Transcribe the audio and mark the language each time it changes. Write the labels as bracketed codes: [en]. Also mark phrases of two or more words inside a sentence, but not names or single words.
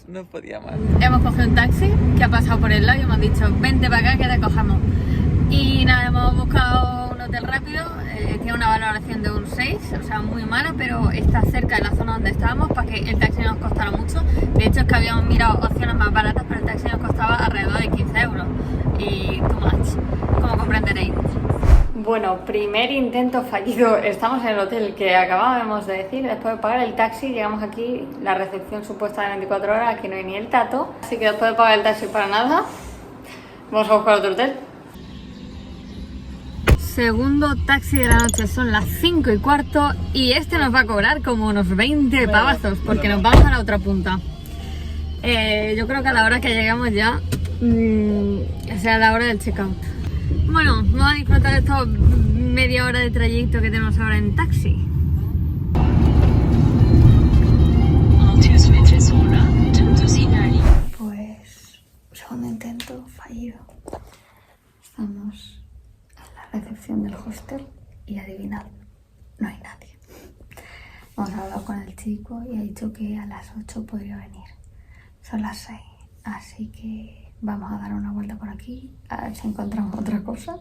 [es] Hemos cogido un taxi que ha pasado por el lado y hemos dicho, vente para acá que te cojamos. Y nada, hemos buscado un hotel rápido, tiene una valoración de un 6, o sea, muy mala, pero está cerca de la zona donde estábamos para que el taxi no nos costara mucho. De hecho, es que habíamos mirado opciones más baratas, pero el taxi nos costaba alrededor de 15 euros. [en] Y too much, [es] como comprenderéis. Bueno, primer intento fallido. Estamos en el hotel que acabábamos de decir. Después de pagar el taxi, llegamos aquí, la recepción supuesta de 24 horas, aquí no hay ni el tato. Así que después de pagar el taxi para nada, vamos a buscar otro hotel. Segundo taxi de la noche, son las 5:15 y este nos va a cobrar como unos 20 pavazos porque nos vamos a la otra punta. Yo creo que a la hora que llegamos ya, será la hora del checkout. Bueno, vamos a disfrutar de esta media hora de trayecto que tenemos ahora en taxi. [tr] 600 metre sonra dümdüz ilerleyin. [es] Pues, segundo intento fallido. Estamos en la recepción del hostel y adivinad, no hay nadie. Hemos hablado con el chico y ha dicho que a las 8 podría venir. Son las 6, así que vamos a dar una vuelta por aquí a ver si encontramos otra cosa.